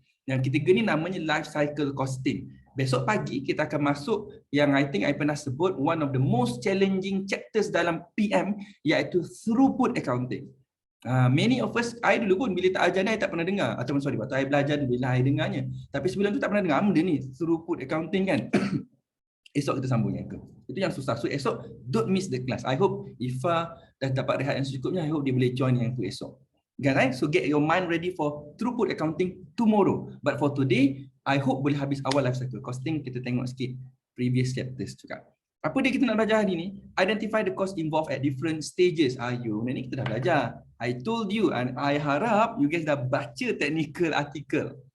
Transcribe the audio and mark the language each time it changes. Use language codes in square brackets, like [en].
[ms] Yang ketiga ni namanya life cycle costing. Besok pagi kita akan masuk yang [en] I think [ms] I pernah sebut [en] one of the most challenging chapters [ms] dalam PM, iaitu throughput accounting. [en] Many of us, [ms] I dulu pun bila tak ajar ni I tak pernah dengar. Ataupun sorry, waktu I belajar dulu lah I dengarnya. Tapi sebelum tu tak pernah dengar benda ni, throughput accounting kan. Esok kita sambung yang itu. Itu yang susah. [en] So [ms] esok [en] don't miss the class. I hope [ms] Ifa dah dapat rehat yang secukupnya. [en] I hope [ms] dia boleh join yang itu esok. [en] Guys, so get your mind ready for throughput accounting tomorrow. But for today, I hope [ms] boleh habis awal life cycle costing. Kita tengok sikit previous chapters juga. Apa dia kita nak belajar hari ni? [en] Identify the cost involved at different stages. [ms] Ni kita dah belajar. [en] I told you [ms] and I harap you guys dah baca technical article.